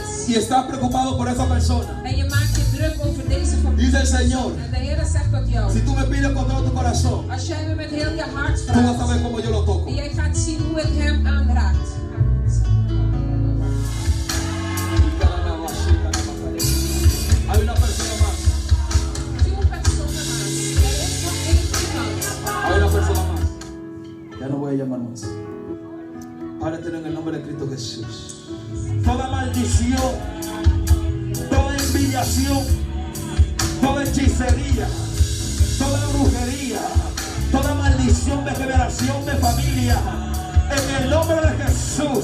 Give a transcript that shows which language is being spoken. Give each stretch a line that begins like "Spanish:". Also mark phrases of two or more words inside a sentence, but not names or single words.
Spanish: y estás preocupado por esa persona.
Dutch: En je maakt je druk over deze familie.
Spanish: Dice el Señor,
Dutch: En de Heer zegt tot jou.
Spanish: si tú me pides con todo tu corazón,
Dutch: Als jij me met heel je hart
Spanish: tú vas a
Dutch: vraagt.
Spanish: ver cómo yo lo toco.
Dutch: En jij gaat zien hoe het hem aanraakt.
Spanish: Hay una persona más.
Dutch: Veel personen más. Er is nog één iemand.
Spanish: Hay una persona más. Ya no voy a llamar más. Párate en el nombre de Cristo Jesús. Toda maldición, toda envidiación, toda hechicería, toda brujería, toda maldición de generación de familia, en el nombre de Jesús.